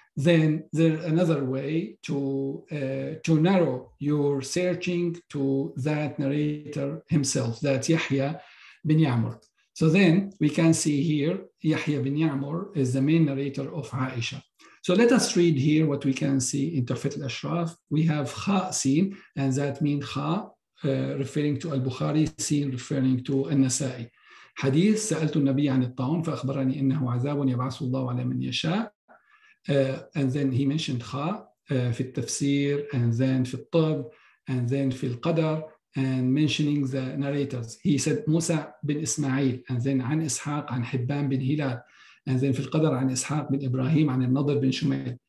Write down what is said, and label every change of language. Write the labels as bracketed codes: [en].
[en] then there's another way to narrow your searching to that narrator himself, that Yahya bin Ya'mur. So then we can see here, Yahya bin Ya'mur is the main narrator of Aisha. So let us read here what we can see in Tuhfat al-Ashraf. We have Kha Sin, and that means Kha referring to Al-Bukhari, Sin referring to Al-Nasa'i. [ar] Hadith, سألت النبي عن الطاعون فأخبرني إنه عذاب يبعث الله على من يشاء. [en] And then he mentioned Kha [ar] في التفسير, [en] and then [ar] في الطب, [en] and then [ar] في القدر, [en] and mentioning the narrators. He said Musa bin Ismail, and then [ar] عن إسحاق عن حبان [en] bin Hilal, and then [ar] في القدر عن إسحاق [en] bin Ibrahim [ar] عن النضر [en] bin Shumayl.